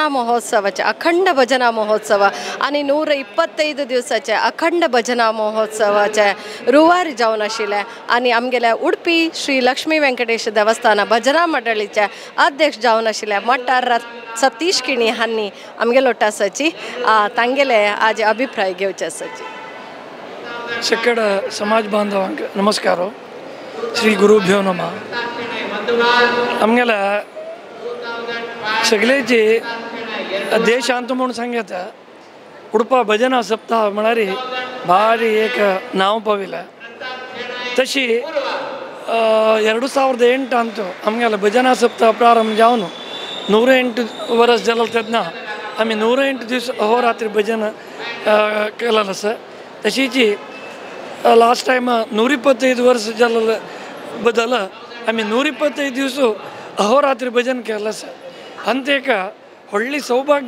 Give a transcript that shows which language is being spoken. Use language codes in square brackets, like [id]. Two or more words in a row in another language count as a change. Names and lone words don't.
[kok] महोत्सवाचे अखंड भजना महोत्सव आणि 125 दिवसाचे अखंड भजना महोत्सवाचे रुवारी जावन आशिल्ले आणि आमगेले उडपी श्री लक्ष्मी वेंकटेश देवस्थान भजना मंडळीचे अध्यक्ष जावन आशिल्ले मठार सतीश किणी हांनी आमगेलो आसाची तांगेले आज अभिप्राय घेवचे आसाची सकड समाज बांधवांक नमस्कार श्री गुरुभ्यो नमः आमगेला सगळेची देशांत म्हणून सांगता उडपा भजना सप्ताह म्हळ्यार भारी एक नाव पाविला तशी 2008 आमगेला भजना सप्ताह प्रारंभ जावन 108 वर्स जालें तेन्ना आमी 108 दीस अहोरात्री भजन केलेलें आसा तशीच [en] last time [kok] 125 वर्स जालें बदल आमी 125 दीस अहोरात्री भजन केलें आसा आनी तेका व्हडली सौभाग्य